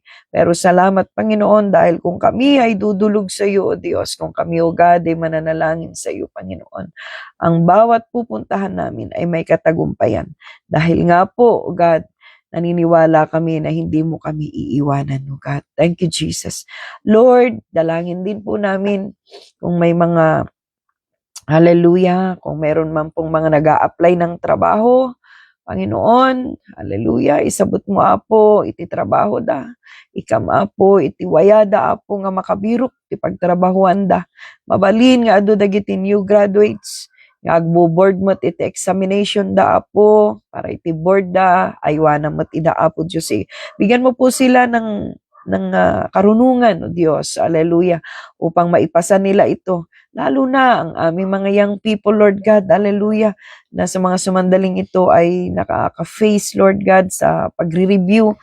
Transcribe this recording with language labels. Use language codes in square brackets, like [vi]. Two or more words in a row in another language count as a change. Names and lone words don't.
[tl] Pero salamat, Panginoon, dahil kung kami ay dudulog sa iyo, O Diyos, kung kami, [en] O God, [tl] ay mananalangin sa iyo, Panginoon, ang bawat pupuntahan namin ay may katagumpayan. Dahil nga po, [en] O God, [tl] naniniwala kami na hindi mo kami iiwanan, [en] O God. Thank you, Jesus. Lord, [tl] dalangin din po namin kung may mga, hallelujah, kung meron man pong mga nag-a-apply ng trabaho, Panginoon, [ilo] hallelujah, isabot mo apo, iti trabaho da. Ikam apo, iti wayada apo nga makabirok, iti pagtrabahuan da. Mabalin nga ado dagiti [en] new graduates, [ilo] nga agbo-board mo iti examination da apo, para iti board da, aywana mo iti da apo Diyos. [tl] Bigyan mo po sila ng ng karunungan, O Diyos, hallelujah, upang maipasa nila ito. Lalo na ang aming mga [en] young people, Lord God, [tl] hallelujah, na sa mga sumandaling ito ay nakaka-face, [en] Lord God, [tl] sa pagre-review.